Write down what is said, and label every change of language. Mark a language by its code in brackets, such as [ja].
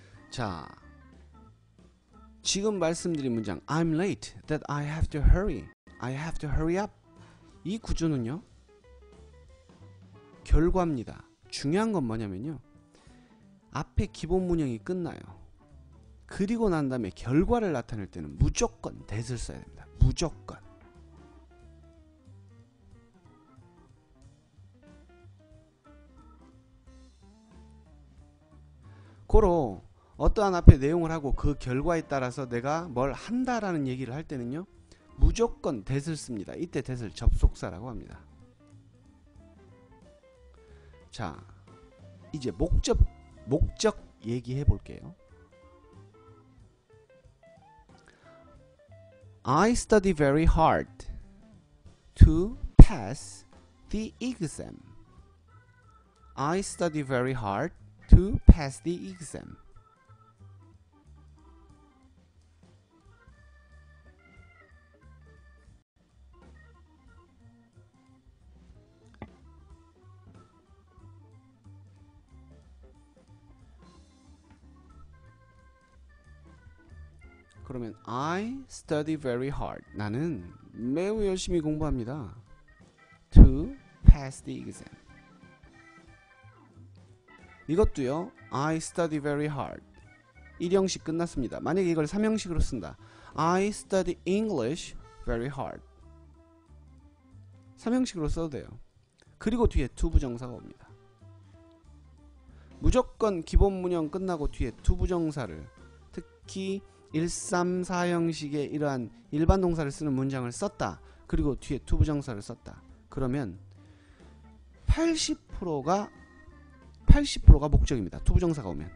[ko] 자, 지금 말씀드린 문장 [en] I'm late that I have to hurry. I have to hurry up. [ko] 이 구조는요, 결과입니다. 중요한 건 뭐냐면요, 앞에 기본 문형이 끝나요. 그리고 난 다음에 결과를 나타낼 때는 무조건 that을 써야 됩니다. 무조건. 고로 어떠한 앞에 내용을 하고 그 결과에 따라서 내가 뭘 한다라는 얘기를 할 때는요, 무조건 that을 씁니다. 이때 that을 접속사라고 합니다. 자, 이제 목적 얘기해 볼게요. [en] I study very hard to pass the exam. I study very hard to pass the exam. [ko] 그러면 [en] I study very hard. [ko] 나는 매우 열심히 공부합니다. [en] To pass the exam. [ko] 이것도요, [en] I study very hard. [ko] 1형식 끝났습니다. 만약에 이걸 3형식으로 쓴다. [en] I study English very hard. [ko] 3형식으로 써도 돼요. 그리고 뒤에 to 부정사가 옵니다. 무조건 기본 문형 끝나고 뒤에 to 부정사를, 특히 134형식의 이러한 일반 동사를 쓰는 문장을 썼다. 그리고 뒤에 to 부정사를 썼다. 그러면 80%가 목적입니다. to 부정사가 오면.